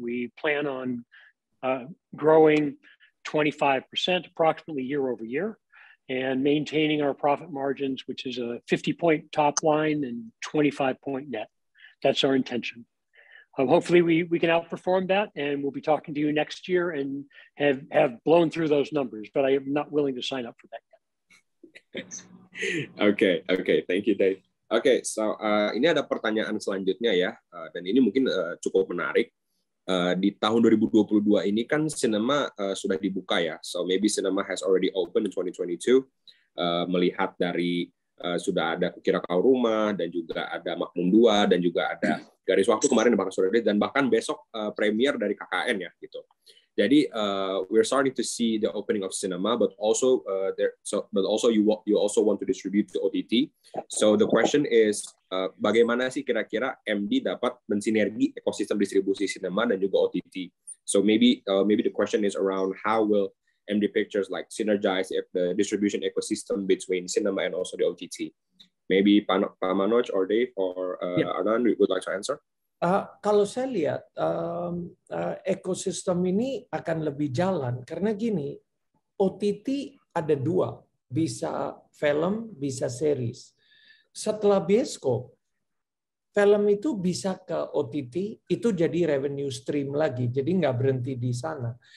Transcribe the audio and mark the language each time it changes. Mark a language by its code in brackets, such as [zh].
[en] We plan on growing 25% approximately year over year and maintaining our profit margins, which is a 50-point top line and 25-point net. That's our intention. Hopefully we can outperform that, and we'll be talking to you next year and have blown through those numbers, but I am not willing to sign up for that yet. Okay, thank you, Dave. [id] Okay, so ini ada pertanyaan selanjutnya ya, dan ini mungkin cukup menarik. Di tahun 2022 ini kan sinema sudah dibuka ya, [en] so maybe cinema has already opened in 2022. [id] Melihat dari sudah ada Kukira Kau Rumah, dan juga ada Makmum 2, dan juga ada Garis Waktu kemarin bahkan sudah ada, dan bahkan besok premier dari KKN ya gitu. Jadi [en] we're starting to see the opening of cinema, but also you also want to distribute to OTT. So the question is, [id] bagaimana sih kira-kira MD dapat mensinergi ekosistem distribusi cinema dan juga OTT? [en] So maybe the question is around how will MD Pictures like synergize the distribution ecosystem between cinema and also the OTT? Maybe Pak Manoj or Dave or Anand would like to answer. [id] Kalau saya lihat ekosistem ini akan lebih jalan karena gini, OTT ada 2, bisa film, bisa series. Setelah bioskop, film itu bisa ke OTT, itu jadi revenue stream lagi, jadi nggak berhenti di sana.